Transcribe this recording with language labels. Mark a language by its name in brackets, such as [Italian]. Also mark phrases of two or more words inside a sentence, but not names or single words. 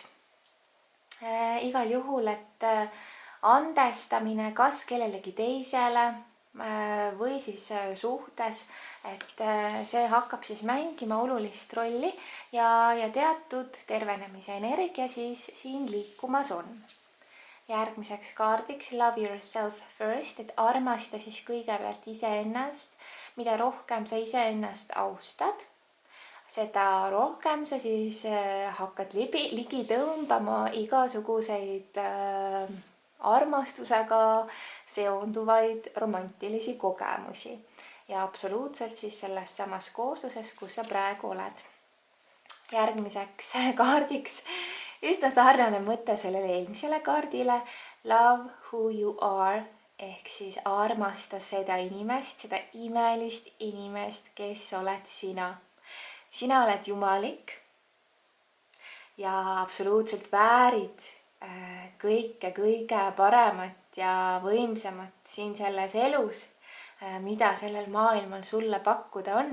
[Estonian] Igal juhul, et andestamine kas kellelegi teisele või siis suhtes, et see hakkab siis mängima olulist rolli ja teatud tervenemise energia siis siin liikumas on. Järgmiseks kaardiks [English] Love yourself first, [Estonian] et armasta siis kõigepealt iseennast. Mida rohkem sa iseennast austad, seda rohkem sa siis hakkad ligi tõmbama igasuguseid armastusega seonduvaid romantilisi kogemusi ja absoluutselt siis selles samas koosluses, kus sa praegu oled. Järgmiseks kaardiks üsna sarnane mõte sellele eelmisele kaardile. [English] Love who you are [Estonian] ehk siis armasta seda inimest, seda imelist inimest, kes oled sina. Sina oled jumalik ja absoluutselt väärid kõike kõige paremat ja võimsamat siin selles elus, mida sellel maailmal sulle pakkuda on.